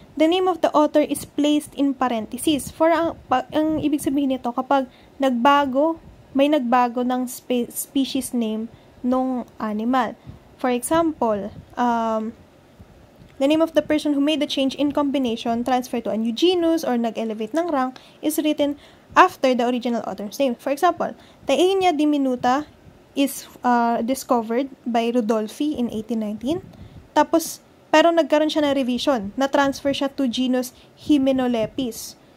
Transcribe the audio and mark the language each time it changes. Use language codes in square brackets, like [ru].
[en] The name of the author is placed in parentheses. [tl] For ang ibig sabihin nito, kapag may nagbago ng species name nung animal. [en] For example, the name of the person who made the change in combination, transfer to a new genus, or [tl] nag-elevate ng [en] rank, is written after the original author's name. For example, Taenia diminuta is discovered by Rudolphi in 1819. [tl] Pero nagkaroon siya ng revision, na-transfer siya to genus Hymenolepis.